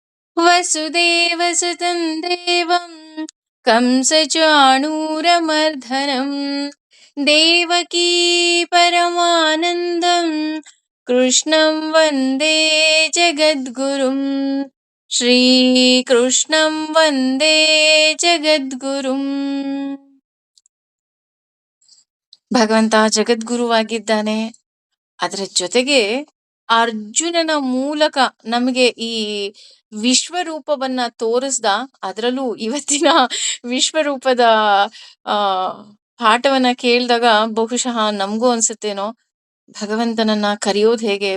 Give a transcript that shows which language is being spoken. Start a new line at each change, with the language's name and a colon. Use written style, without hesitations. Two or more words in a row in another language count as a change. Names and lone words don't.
Sanskrit: वसुदेवसुतं देवं कंसचाणूरमर्दनं देवकी परमानन्दं कृष्णं वन्दे जगद्गुरुं श्रीकृष्णं वन्दे जगद्गुरुಂ.
Kannada: ಭಗವಂತ ಜಗದ್ಗುರುವಾಗಿದ್ದಾನೆ. ಅದರ ಜೊತೆಗೆ ಅರ್ಜುನನ ಮೂಲಕ ನಮಗೆ ಈ ವಿಶ್ವರೂಪವನ್ನ ತೋರಿಸ್ದ. ಅದರಲ್ಲೂ ಇವತ್ತಿನ ವಿಶ್ವರೂಪದ ಆ ಪಾಠವನ್ನ ಕೇಳಿದಾಗ ಬಹುಶಃ ನಮಗೂ ಅನ್ಸುತ್ತೇನೋ, ಭಗವಂತನನ್ನ ಕರೆಯೋದು ಹೇಗೆ,